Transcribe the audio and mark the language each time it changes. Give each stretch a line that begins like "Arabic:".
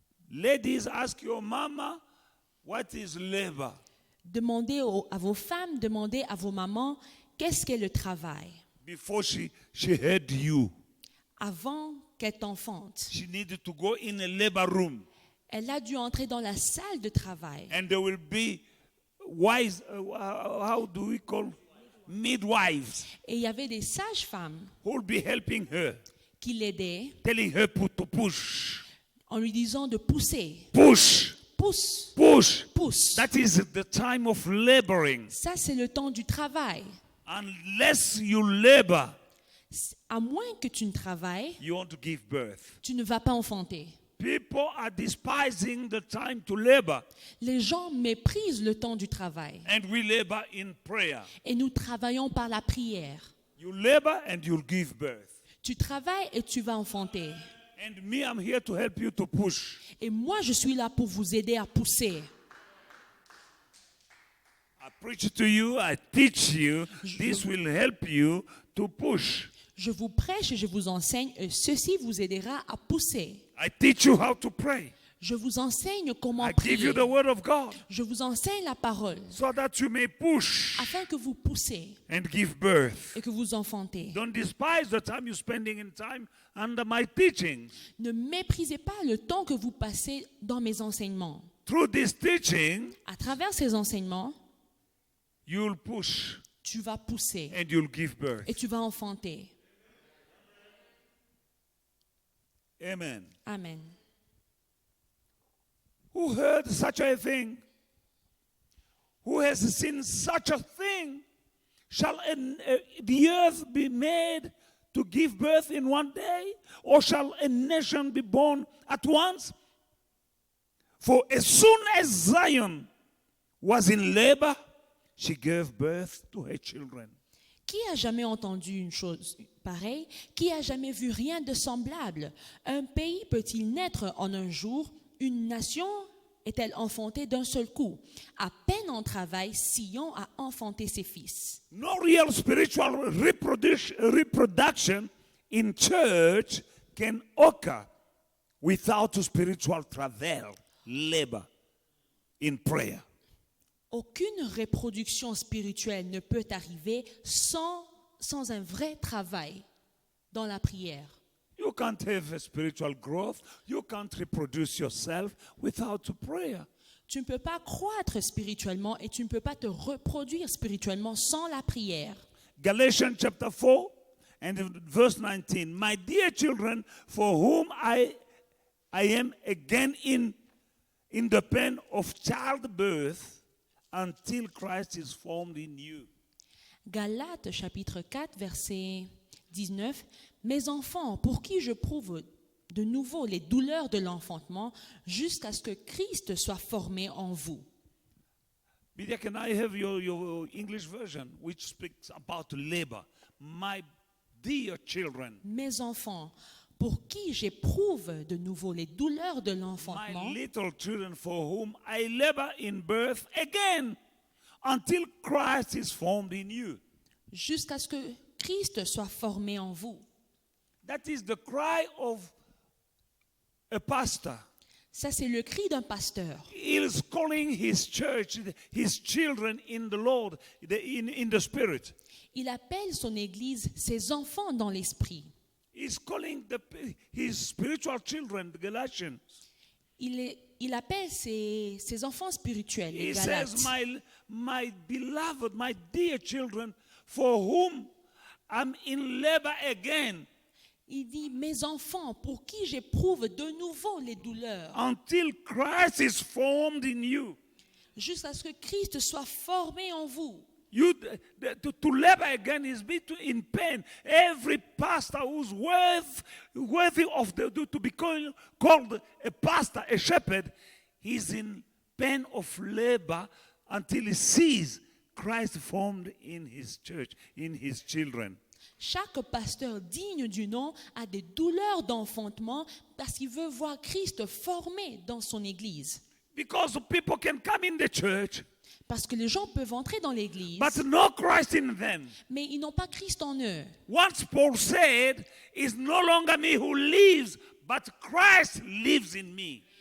English: Ladies, ask your mama, what is labor?
French: Demandez à vos femmes, demandez à vos mamans, qu'est-ce qu'est le travail?
English: Before she had you,
French: Avant qu'elle t'enfante,
English: she needed to go in a labor room.
French: elle a dû entrer dans la salle de travail.
English: And there will be wise, how do we call midwives,
French: Et il y avait des sages-femmes
English: who will be helping her,
French: qui l'aidaient
English: telling her to push,
French: en lui disant de pousser.
English: push,
French: Pousse,
English: push.
French: pousse.
English: That is the time of laboring.
French: Ça, c'est le temps du travail.
English: Unless you labor,
French: À moins que tu ne travailles,
English: you want to give birth.
French: tu ne vas pas enfanter.
English: People are despising the time to labor,
French: Les gens méprisent le temps du travail.
English: and we labor in prayer.
French: Et nous travaillons par la prière.
English: You labor and you'll give birth.
French: Tu travailles et tu vas enfanter.
English: And me, I'm here to help you to push.
French: Et moi, je suis là pour vous aider à pousser.
English: I preach to you, I teach you. This will help you to push.
French: Je vous prêche et je vous enseigne, et ceci vous aidera à pousser.
English: I teach you how to pray.
French: Je vous enseigne comment
English: I give you
French: prier.
English: the word of God
French: Je vous enseigne la parole
English: so that you may push
French: afin que vous poussez
English: and give birth.
French: et que vous enfantez.
English: Don't despise the time you're spending in time under my teaching.
French: Ne méprisez pas le temps que vous passez dans mes enseignements.
English: Through this teaching,
French: À travers ces enseignements,
English: you'll push
French: tu vas pousser
English: and you'll give birth.
French: et tu vas enfanter.
English: Amen.
French: Amen.
English: Who heard such a thing? Who has seen such a thing? Shall the earth be made to give birth in one day? Or shall a nation be born at once? For as soon as Zion was in labor, she gave birth to her children.
French: Qui a jamais entendu une chose pareille? Qui a jamais vu rien de semblable? Un pays peut-il naître en un jour? Une nation est-elle enfantée d'un seul coup? À peine en travail, Sion a enfanté ses fils.
English: No real spiritual reproduction in church can occur without spiritual travail, labor in prayer.
French: Aucune reproduction spirituelle ne peut arriver sans un vrai travail dans la prière.
English: You can't have a spiritual growth. You can't reproduce yourself without prayer.
French: Tu ne peux pas croître spirituellement et tu ne peux pas te reproduire spirituellement sans la prière.
English: Galatians chapter 4 and verse 19. My dear children, for whom I am again in the pain of childbirth until Christ is formed in you.
French: Galates chapitre 4 verset 19. Mes enfants, pour qui je prouve de nouveau les douleurs de l'enfantement jusqu'à ce que Christ soit formé en vous.
English: Bidia, can I have your English version which speaks about labor? My dear children.
French: Mes enfants, pour qui j'éprouve de nouveau les douleurs de l'enfantement,
English: My little children for whom I labor in birth again until Christ is formed in you.
French: jusqu'à ce que Christ soit formé en vous.
English: That is the cry of a pastor.
French: Ça, c'est le cri d'un pasteur.
English: He is calling his church, his children in the Lord, in the Spirit.
French: Il appelle son Église ses enfants dans l'esprit.
English: He's calling his spiritual children, the Galatians.
French: Il appelle ses enfants spirituels, les Galates.
English: says, my beloved, my dear children, for whom I'm in labor again,
French: Il dit, mes enfants, pour qui j'éprouve de nouveau les douleurs,
English: until Christ is formed in you.
French: jusqu'à ce que Christ soit formé en vous.
English: To labor again is be in pain. Every pastor who's worthy of to be called a pastor, a shepherd, he's in pain of labor until he sees Christ formed in his church, in his children.
French: Chaque pasteur digne du nom a des douleurs d'enfantement parce qu'il veut voir Christ formé dans son Église.
English: Because people can come in the church,
French: Parce que les gens peuvent entrer dans l'Église,
English: but no Christ in them.
French: mais ils n'ont pas Christ en eux.
English: Once Paul said, it's no longer me who lives, but Christ lives in me.